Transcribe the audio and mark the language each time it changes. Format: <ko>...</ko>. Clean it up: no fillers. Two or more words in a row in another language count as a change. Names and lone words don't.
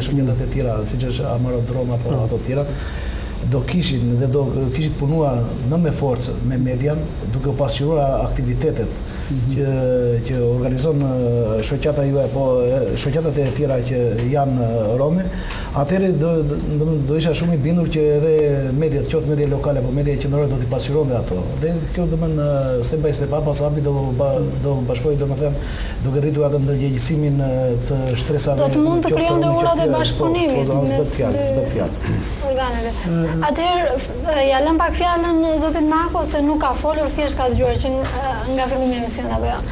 <sq>shoqëtat e tjera, siç është Amarodrom apo ato tjera, do kishin punuar në me forcë me median, duke u pasqyruar aktivitetet që organizon shoqata juaj apo shoqatat e tjera që janë rome, atëherë do isha shumë i bindur që edhe mediat, qoftë media lokale apo media qendrore do t'i pasqyrojnë ato. Dhe kjo do të thonë</sq> <en>step by step</en> <sq>pas hapi do bashkojë domethënë duke rritur atë ndërgjegjësimin të shtresave. Do të mund të krijonte urat e bashkëpunimit mes organeve. Atëherë ja lëm pak fjalën zotit Nako se nuk ka folur, thjesht ka dëgjuar që nga fillimi i emisionit apo jo.</sq>